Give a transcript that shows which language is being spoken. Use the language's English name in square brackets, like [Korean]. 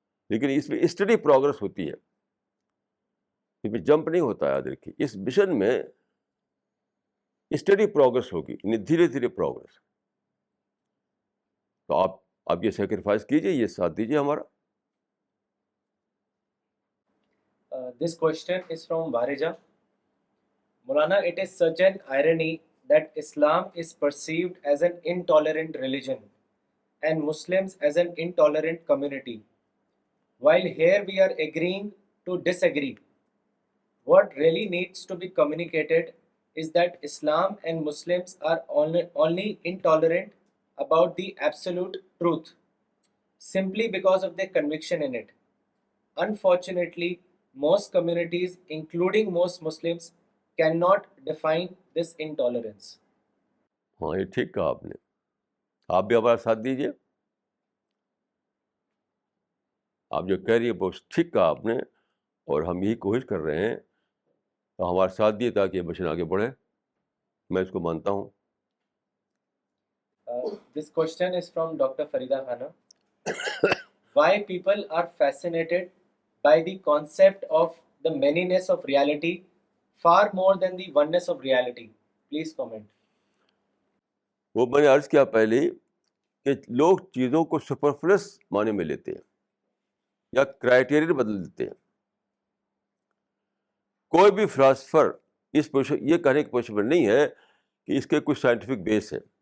[Urdu] لیکن اس میں study progress ہوتی ہے, اس میں جمپ نہیں ہوتا ہے. یاد رکھیے, اس مشن میں اسٹڈی پروگرس ہوگی, یعنی دھیرے دھیرے پروگرس. تو آپ یہ سیکریفائس کیجیے, یہ ساتھ دیجیے ہمارا. [English] This question is from Bharija. Maulana, it is such an irony that Islam is perceived as an intolerant religion and Muslims as an intolerant community. While here we are agreeing to disagree. What really needs to be communicated is that Islam and Muslims are only intolerant about the absolute truth simply because of their conviction in it. Unfortunately, most communities, including most Muslims, cannot define this intolerance. [Urdu] ہاں, یہ ٹھیک کہا آپ نے. آپ بھی ہمارا ساتھ دیجیے. آپ جو کہہ رہی ہے بہت ٹھیک کہا آپ نے, اور ہم یہی کوشش کر رہے ہیں تو ہمارا ساتھ دیے تاکہ یہ مشن آگے بڑھے. میں اس کو مانتا ہوں. [English] This question is from Dr. Farida Khana. Why people are fascinated by the concept of the manyness of reality far more than the oneness of reality? Please comment. [Urdu] وہ میں نے عرض کیا پہلے کہ لوگ چیزوں کو سپرفلس معنی میں لیتے ہیں یا کرائٹیریا بدل دیتے ہیں. کوئی بھی فلاسفر اس پوزیشن, یہ کہنے کی پوزیشن میں نہیں ہے کہ اس کے کچھ سائنٹیفک بیس ہے.